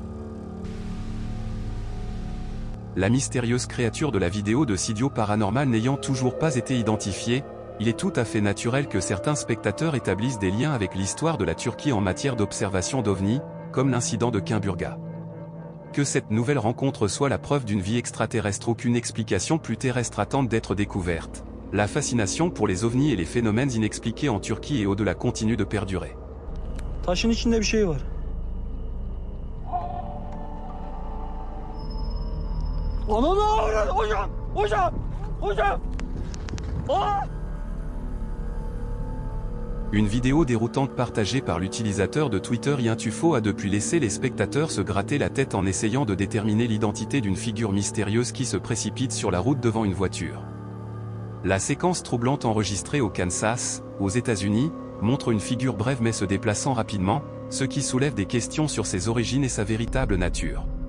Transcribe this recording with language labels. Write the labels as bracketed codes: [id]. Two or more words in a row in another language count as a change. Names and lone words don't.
[fr] La mystérieuse créature de la vidéo de Studio Paranormal n'ayant toujours pas été identifiée, il est tout à fait naturel que certains spectateurs établissent des liens avec l'histoire de la Turquie en matière d'observation d'OVNI, comme l'incident de Kimburga. Que cette nouvelle rencontre soit la preuve d'une vie extraterrestre, aucune explication plus terrestre attend d'être découverte. La fascination pour les ovnis et les phénomènes inexpliqués en Turquie et au-delà continue de perdurer. [tr] Taşın içinde bir şey var. Ananı hocam! Hocam! Hocam! Ah! [fr] Une vidéo déroutante partagée par l'utilisateur de Twitter Yintufo a depuis laissé les spectateurs se gratter la tête en essayant de déterminer l'identité d'une figure mystérieuse qui se précipite sur la route devant une voiture. La séquence troublante enregistrée au Kansas, aux États-Unis, montre une figure brève mais se déplaçant rapidement, ce qui soulève des questions sur ses origines et sa véritable nature.